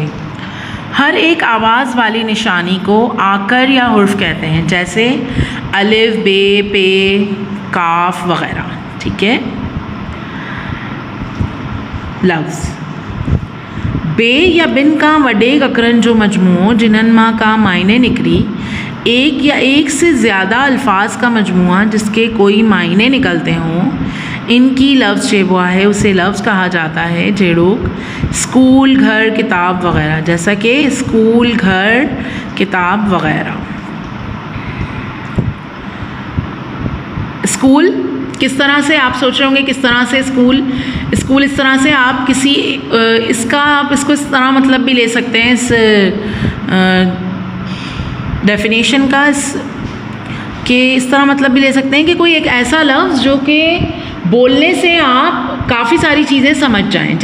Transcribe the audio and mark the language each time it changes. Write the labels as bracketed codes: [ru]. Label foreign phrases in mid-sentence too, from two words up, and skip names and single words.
[ur] ہر ایک آواز والی نشانی کو آکر یا حرف کہتے ہیں، جیسے الف، بے، پے، قاف وغیرہ. ٹھیک ہے, [sd] लफ्ज़ बे या बिन का वॾे अखरनि जो मजमूओ जिन्हनि मां का मायने निकरी, [ur] ایک یا ایک سے زیادہ الفاظ کا مجموعہ جس کے کوئی معنی نکلتے ہوں, [sd] इनकी लफ्ज़ चइबो आहे। [ur] اسے لفظ کہا جاتا ہے. [sd] जहिड़ोक स्कूल, घर, किताब वग़ैरह, [ur] جیسا کہ اسکول، گھر، کتاب وغیرہ. اسکول کس طرح سے، آپ سوچ رہے ہوں گے کس طرح سے اسکول اس طرح سے آپ کسی اس کا آپ اس کو اس طرح مطلب بھی لے سکتے ہیں، اس ڈیفینیشن کا کہ اس طرح مطلب بھی لے سکتے ہیں کہ کوئی ایک ایسا لفظ جو کہ بولنے سے آپ کافی ساری چیزیں سمجھ جائیں.